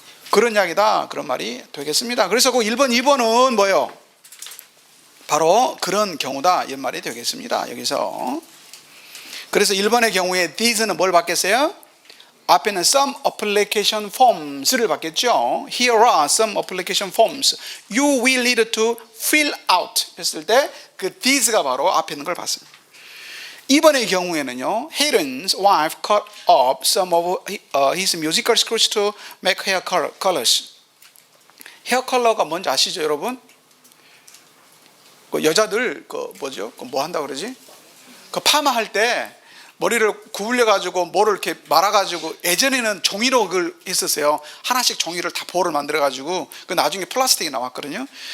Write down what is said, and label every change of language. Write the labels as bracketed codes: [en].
[ko] 그런 이야기다. 그런 말이 되겠습니다. 그래서 그 1번, 2번은 뭐예요? 바로 그런 경우다. 이 말이 되겠습니다. 여기서. 그래서 1번의 경우에 these는 뭘 받겠어요? 앞에는 [en] some application forms [ko] 를 받겠죠. [en] Here are some application forms. You will need to fill out [ko] 했을 때 그 these가 바로 앞에 있는 걸 봤습니다. 2번의 경우에는요, [en] Hayden's wife cut up some of his musical screws to make hair colors. [ko] 헤어 컬러가 뭔지 아시죠, 여러분? 그 여자들 그 뭐죠? 그 뭐 한다 그러지? 그 파마 할 때 머리를 구불려 가지고 뭐를 이렇게 말아 가지고 예전에는 종이로 그걸 했었어요. 하나씩 종이를 다 볼을 만들어 가지고 그 나중에 플라스틱이 나왔거든요.